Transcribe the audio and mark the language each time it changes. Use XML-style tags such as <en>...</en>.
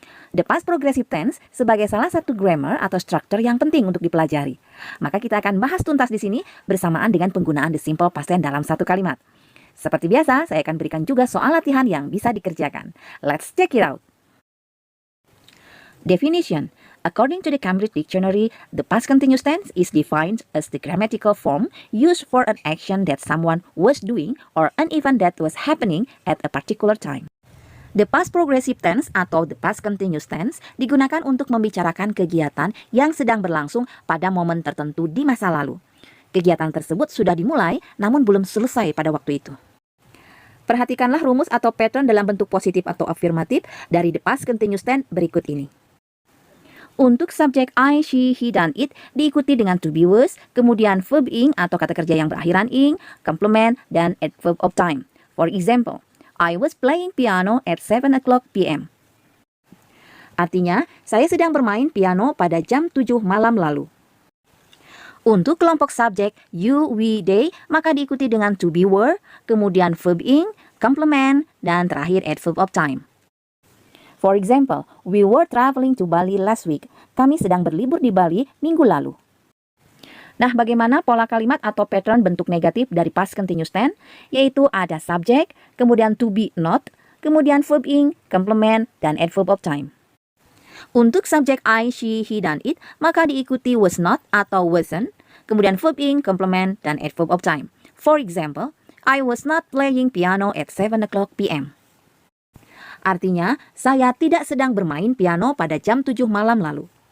<id>The past progressive tense sebagai salah satu grammar atau struktur yang penting untuk dipelajari. Maka kita akan bahas tuntas di sini bersamaan dengan penggunaan the simple past tense dalam satu kalimat. Seperti biasa, saya akan berikan juga soal latihan yang bisa dikerjakan.</id> <en>Let's check it out. Definition. According to the Cambridge Dictionary, the past continuous tense is defined as the grammatical form used for an action that someone was doing or an event that was happening at a particular time.</en> <id>The past progressive tense atau the past continuous tense digunakan untuk membicarakan kegiatan yang sedang berlangsung pada momen tertentu di masa lalu. Kegiatan tersebut sudah dimulai namun belum selesai pada waktu itu. Perhatikanlah rumus atau pattern dalam bentuk positif atau afirmatif dari the past continuous tense berikut ini. Untuk subjek I, she, he, dan it diikuti dengan to be was, kemudian verb ing atau kata kerja yang berakhiran ing, complement, dan adverb of time.</id> <en>For example, I was playing piano at 7 o'clock p.m.</en> <id>Artinya, saya sedang bermain piano pada jam 7 malam lalu. Untuk kelompok subjek you, we, they, maka diikuti dengan to be were, kemudian verb ing, complement, dan terakhir adverb of time.</id> <en>For example, we were traveling to Bali last week.</en> <id>Kami sedang berlibur di Bali minggu lalu. Nah, bagaimana pola kalimat atau pattern bentuk negatif dari past continuous tense? Yaitu ada subjek, kemudian to be not, kemudian verb ing, complement, dan adverb of time. Untuk subjek I, she, he, dan it, maka diikuti was not atau wasn't, kemudian verb ing, complement, dan adverb of time.</id> <en>For example, I was not playing piano at 7 o'clock p.m.</en> <id>Artinya, saya tidak sedang bermain piano pada jam 7 malam lalu.</id>